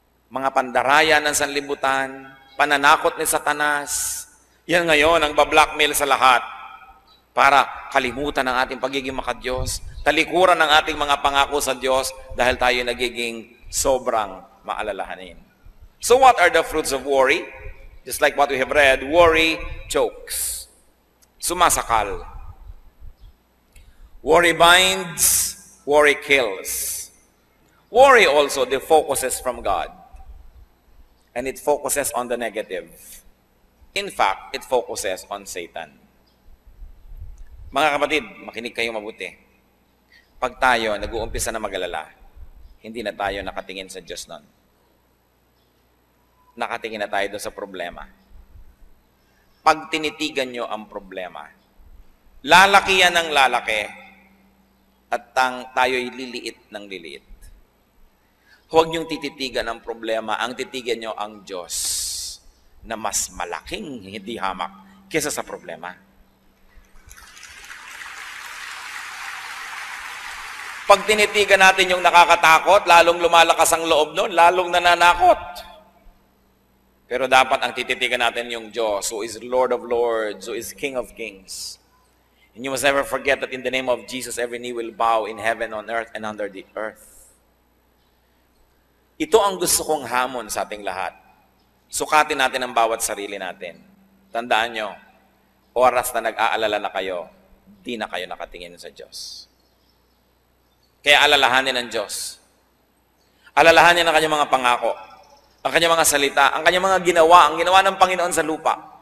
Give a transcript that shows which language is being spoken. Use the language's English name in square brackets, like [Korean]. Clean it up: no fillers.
[Filipino] Mga pandarayan ng sanlibutan, pananakot ni Satanas, yan ngayon ang bablockmail sa lahat para kalimutan ang ating pagiging makadiyos, talikuran ang ating mga pangako sa Diyos dahil tayo nagiging sobrang maalalahanin. [English] So what are the fruits of worry? Just like what we have read, worry chokes. [Filipino] Sumasakal. [English] Worry binds, worry kills. Worry also defocuses from God. And it focuses on the negative. In fact, it focuses on Satan. [Filipino] Mga kapatid, makinig kayo mabuti. Pag tayo nag-uumpisa na mag-alala, hindi na tayo nakatingin sa Diyos nun. Nakatingin na tayo doon sa problema. Pag tinitigan nyo ang problema, lalaki yan ng lalaki, at tayo'y liliit ng liliit. Huwag niyong tititigan ang problema, ang titigan niyo ang Diyos na mas malaking hindi hamak kesa sa problema. Pag tinitigan natin yung nakakatakot, lalong lumalakas ang loob nun, lalong nananakot. Pero dapat ang tititigan natin yung Diyos, [English] who is Lord of Lords, who is King of Kings. And you must never forget that in the name of Jesus, every knee will bow in heaven, on earth, and under the earth. [Filipino] Ito ang gusto kong hamon sa ating lahat. Sukatin natin ang bawat sarili natin. Tandaan nyo, oras na nag-aalala na kayo, di na kayo nakatingin sa Diyos. Kaya alalahanin ng Diyos. Alalahanin ang kanyang mga pangako, ang kanyang mga salita, ang kanyang mga ginawa, ang ginawa ng Panginoon sa lupa.